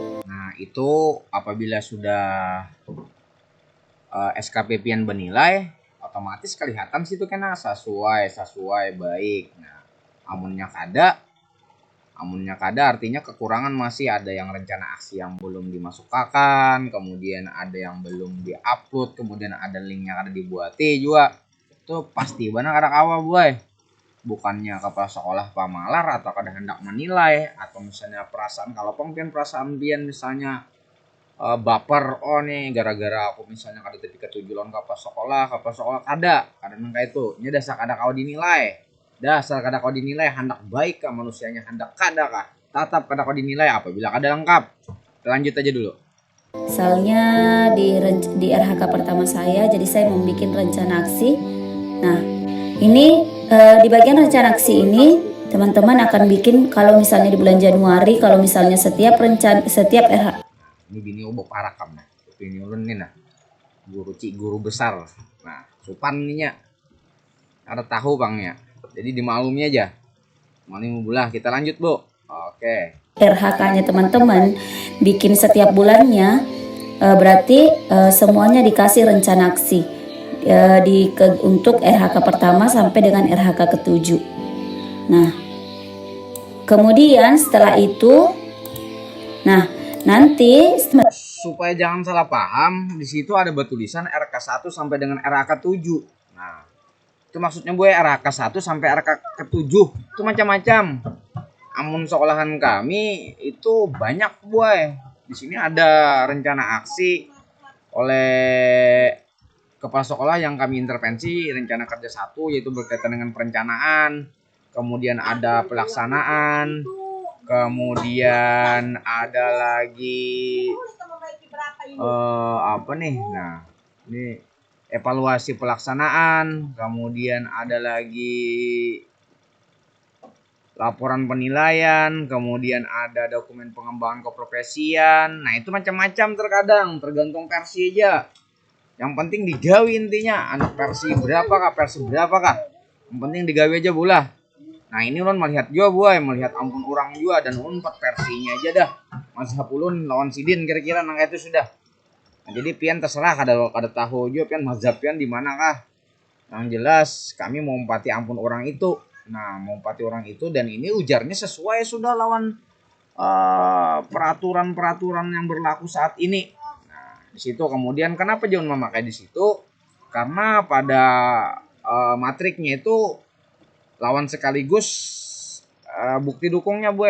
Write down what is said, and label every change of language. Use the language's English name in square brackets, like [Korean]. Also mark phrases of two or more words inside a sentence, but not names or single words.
[Banjar] itu apabila sudah SKP pian benilai, otomatis kelihatan situ kena sesuai baik. Nah, amunnya kada artinya kekurangan, masih ada yang rencana aksi yang belum dimasukkan, kemudian ada yang belum diupload, kemudian ada linknya kada dibuati juga. Itu pasti benar kada kawa boy. Bukannya kepala sekolah pamalar atau kada hendak menilai, atau misalnya perasaan, kalau pengpian perasaan pian misalnya baper, oh nih gara-gara aku misalnya kada tepi ketujuan kepala sekolah kada nangka itu. Ini dasar kada kau dinilai. Hendak baik kah manusianya, hendak kada kah, tetap kada kau dinilai apabila kada lengkap. [Indonesian] Lanjut aja dulu. Misalnya di RHK pertama saya, jadi saya membuat rencana aksi. Nah, ini di bagian rencana aksi ini teman-teman akan bikin kalau misalnya di bulan Januari, kalau misalnya setiap RHK. [Banjar] Ini bini obo parakam nah. Bini ulun nih nah. Guru besar. Nah, supan ininya. Ada tahu Bangnya. [Indonesian] Jadi dimaklumi aja. Maklumi bola, kita lanjut, Bu. Oke. RHK-nya teman-teman bikin setiap bulannya, berarti semuanya dikasih rencana aksi untuk RHK pertama sampai dengan RHK ke-7. Nah, kemudian setelah itu, nah nanti supaya jangan salah paham, di situ ada tulisan RK1 sampai dengan RK 7. [Banjar] Nah, Itu maksudnya boy RHK 1 sampai RHK 7 itu macam-macam. Amun sekolahan kami itu banyak boy. [Indonesian] Di sini ada rencana aksi oleh kepala sekolah yang kami intervensi, rencana kerja 1 yaitu berkaitan dengan perencanaan, kemudian ada pelaksanaan, kemudian ada lagi apa nih? Nah, ini evaluasi pelaksanaan, kemudian ada lagi laporan penilaian, kemudian ada dokumen pengembangan keprofesian. [Banjar] Nah, itu macam-macam terkadang, tergantung versi aja. Yang penting digawe intinya, anak versi berapa kah, versi berapa kah. Yang penting digawe aja bulah. Nah, ini ulun melihat juga boy, melihat ampun orang juga dan ulun 4 versinya aja dah. Mazhab ulun lawan sidin kira-kira nangka itu sudah. Nah, jadi pian terserah kada tahu juga pian mazhab pian di mana kah. Yang jelas kami mau empati ampun orang itu. Nah, mau empati orang itu dan ini ujarnya sesuai sudah lawan peraturan-peraturan yang berlaku saat ini. [Indonesian] Nah, di situ kemudian kenapa jangan memakai di situ? [Banjar] Karena pada matriknya itu lawan sekaligus bukti dukungnya boy.